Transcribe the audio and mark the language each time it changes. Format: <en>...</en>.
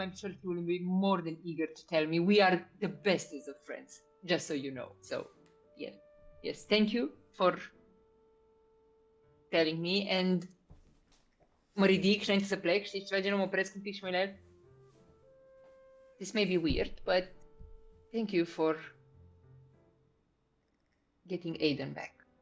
<en>I'm sure he will be more than eager to tell me. We are the bestest of friends, just so you know. So, yes. Thank you for telling me.</en> <ro>And mă ridic și înainte să plec, știi, ceva genul, mă opresc un pic și mă uit.</ro> <en>This may be weird, but thank you for getting Aiden back.</en>